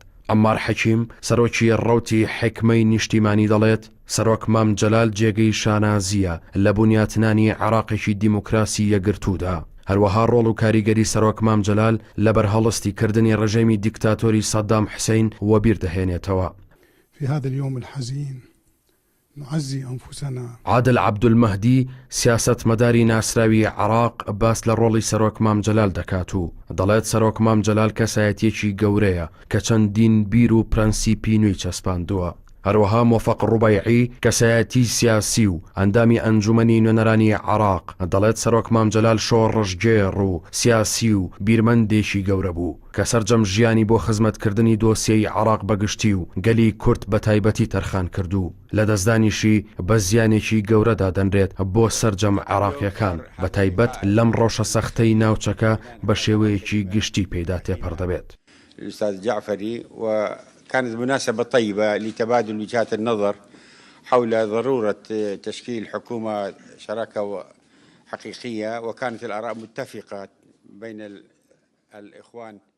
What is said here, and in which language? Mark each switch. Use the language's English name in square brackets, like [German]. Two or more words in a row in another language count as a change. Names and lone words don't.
[Central Kurdish] عەمار حەکیم سەرۆکی ڕەوتی حکمەی نیشتیمانی دەڵێت سەرۆک مام جەلال جێگەی شانازیە لە بنیاتنانی عراقێکی دیموکراسی یەکگرتوودا. هەروەها ڕۆڵ و کاریگەری سەرۆک مام جەلال لە بەرهەڵستی کردنی ڕژێمی دیکتاتۆری سەدام حوسێین وەبیر دەهێنێتەوە. [Arabic] في هذا اليوم الحزين نعزي أنفسنا. [Central Kurdish] عادل عەبدولمەهدی سیاسەتمەداری ناسراوی عراق باس لە ڕۆڵی سەرۆک مام جەلال دەکات و دەڵێت سەرۆک مام جەلال کەسایەتیەکی گەورەیە کە چەندین بیر و پرەنسیپی نوێی چەسپاندووە. هەروەها مۆفەق ڕوبەیعی کەسایەتی سیاسی و ئەندامی ئەنجومەنی نوێنەرانی عراق دەڵێت سەرۆک مام جەلال شۆڕژگێڕ و سیاسی و بیرمەندێکی گەورە بوو کە سەرجەم ژیانی بۆ خزمەتکردنی دۆسیەی عراق بەگشتی و گەلی کورد بە تایبەتی تەرخان کردو، لە دەستدانیشی بە زیانێکی گەورەدا دەنرێت بۆ سەرجەم عراقیەکان بە تایبەت لەم ڕۆژە سەختەی ناوچەکە بە شێوەیەکی گشتی پێدا تێپەڕ دەبێت. [Arabic] الأستاذ جعفري وكانت مناسبة طيبة لتبادل وجهات النظر حول ضرورة تشكيل حكومة شراكة حقيقية، وكانت الآراء متفقة بين الإخوان.